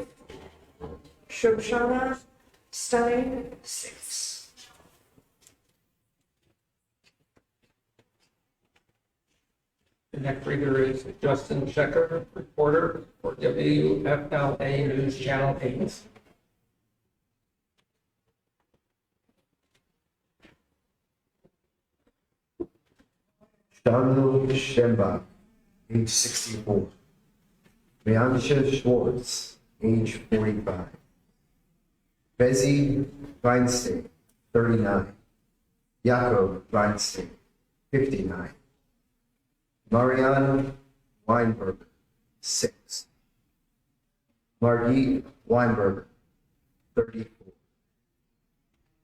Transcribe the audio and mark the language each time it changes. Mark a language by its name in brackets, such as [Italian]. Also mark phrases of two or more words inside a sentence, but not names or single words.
[English] Shoshana Stein, 6. The next reader is Justin Shecker, reporter for WFLA News Channel 8. Daniel Schemba, age 64. Riansha Schwartz, age 45. Bezzy Weinstein, 39. Jakob Weinstein, 59. Marianne Weinberger, 6. Margit Weinberger, 34.